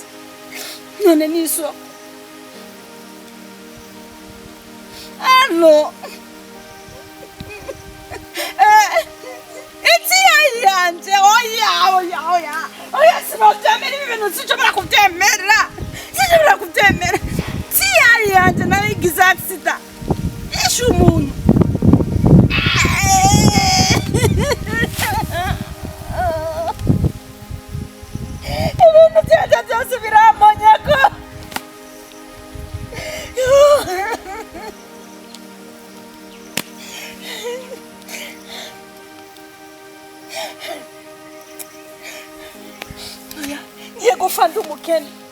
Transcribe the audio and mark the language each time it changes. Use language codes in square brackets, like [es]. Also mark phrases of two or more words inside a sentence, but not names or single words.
[rn] None niso. Allo. Yanje oya sinobyemera ibintu sinshobora kubyemera. Yanje nawe igize accident. Ishe umuntu. Ibintu byose biramonyako. Ngiye gufanda umukene.